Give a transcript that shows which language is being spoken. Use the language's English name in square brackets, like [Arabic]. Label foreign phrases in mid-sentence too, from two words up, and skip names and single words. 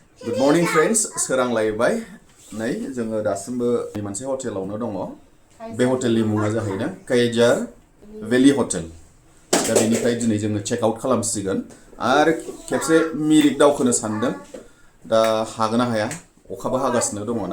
[English] Good morning friends, [Bodo] serang laibay. नै जोङो दासिमबो मोनसे हटेलावनो दङ। बे हटेलनि मुङा जाहैदों KURSEONG Valley Hotel. दा बेनिफ्राय दिनै जोङो [English] check out [Bodo] खालामसिगोन आरो खेबसे मिरिक दावखोनो सानदों। दा हागोन ना हाया? अखाबो हागासिनो दङ ना।